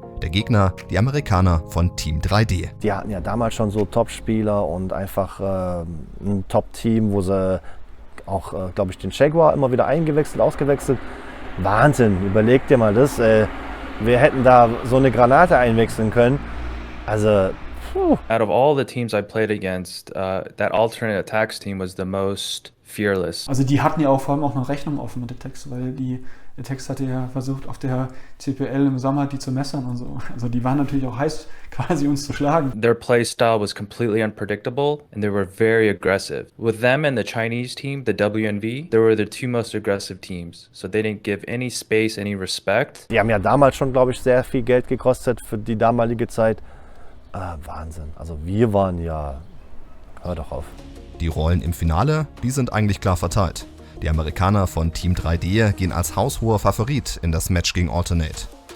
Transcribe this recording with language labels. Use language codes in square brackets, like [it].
[de] Der Gegner, die Amerikaner von Team 3D. Die hatten ja damals schon so Top-Spieler und einfach ein Top-Team, wo sie auch, glaube ich, den Jaguar immer wieder ausgewechselt. Wahnsinn, überleg dir mal das. Wir hätten da so eine Granate einwechseln können. Also, [en] out of all the teams I played against, that alternate attacks team was the most fearless. [de] Also die hatten ja auch vor allem auch eine Rechnung offen mit Etex, weil Etex hatte ja versucht, auf der CPL im Sommer die zu messern und so. Also die waren natürlich auch heiß, quasi uns zu schlagen. [en] Their play style was completely unpredictable and they were very aggressive. With them and the Chinese team, the WNV, they were the two most aggressive teams. So they didn't give any space, any respect. [de] Die haben ja damals schon, glaube ich, sehr viel Geld gekostet für die damalige Zeit. Wahnsinn. Also wir waren ja... Hör doch auf. Die Rollen im Finale, die sind eigentlich klar verteilt. Die Amerikaner von Team 3D gehen als haushoher Favorit in das Match gegen Alternate.